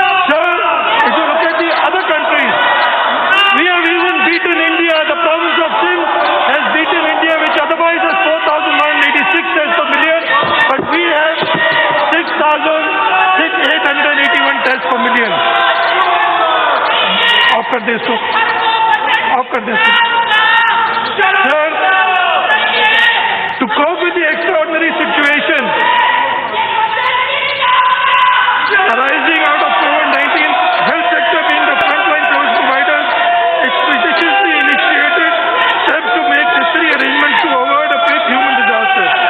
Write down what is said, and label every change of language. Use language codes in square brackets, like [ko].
[en] Sir, if you look at the other countries, we have even beaten India. The province of Sindh has beaten India, which otherwise has 4,186 tests per million, but we have 6,881 tests per million. [hi] Off कर दे इसको, off कर दे इसको. [en] Sir, to cope with the extraordinary situation arising out of COVID-19, health sector being the frontline service providers, expeditiously initiated steps to make necessary arrangements to avoid a big human disaster.